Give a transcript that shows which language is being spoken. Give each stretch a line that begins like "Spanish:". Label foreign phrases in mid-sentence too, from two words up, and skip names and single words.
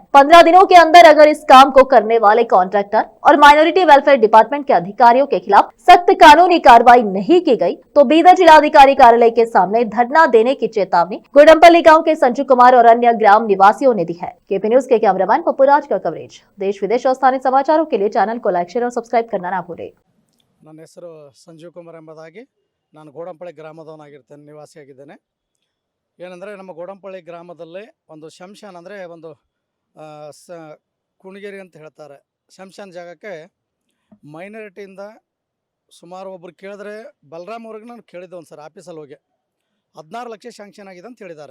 Hindi: 15 दिनों के अंदर अगर इस काम को करने वाले कॉन्ट्रैक्टर और माइनॉरिटी वेलफेयर डिपार्टमेंट के अधिकारियों के खिलाफ सख्त कानूनी कार्रवाई नहीं की गई तो बीदर जिलाधिकारी कार्यालय के सामने धरना देने की चेतावनी गोडमपल्ली गाँव के संजू कुमार और अन्य ग्राम निवासियों ने दी है। केपी न्यूज के कैमरामैन पप्पूराज का कवरेज। देश विदेश और स्थानीय समाचारों के लिए चैनल को लाइक शेयर और सब्सक्राइब करना ना भूलें।
Kannada: ನನ್ನ ಹೆಸರು ಸಂಜೀವ್ ಕುಮಾರ್ ಎಂಬುದಾಗಿ ನಾನು ಗೋಡಂಪಳ್ಳಿ ಗ್ರಾಮದವನಾಗಿರ್ತೇನೆ, ನಿವಾಸಿಯಾಗಿದ್ದೇನೆ. ಏನಂದರೆ ನಮ್ಮ ಗೋಡಂಪಳ್ಳಿ ಗ್ರಾಮದಲ್ಲಿ ಒಂದು ಶಂಶಾನ್ ಅಂದರೆ ಒಂದು ಕುಣಿಗೇರಿ ಅಂತ ಹೇಳ್ತಾರೆ. ಶಂಶಾನ್ ಜಾಗಕ್ಕೆ ಮೈನಾರಿಟಿಯಿಂದ ಸುಮಾರು ಒಬ್ಬರು ಕೇಳಿದ್ರೆ ಬಲರಾಮ್ ಅವ್ರಿಗೆ ನಾನು ಕೇಳಿದ್ದೆ ಒಂದು ಸರ್ ಆಫೀಸಲ್ಲಿ ಹೋಗಿ 16 ಲಕ್ಷ ಶಾಂಕ್ಷನ್ ಆಗಿದೆ ಅಂತ ಹೇಳಿದ್ದಾರೆ.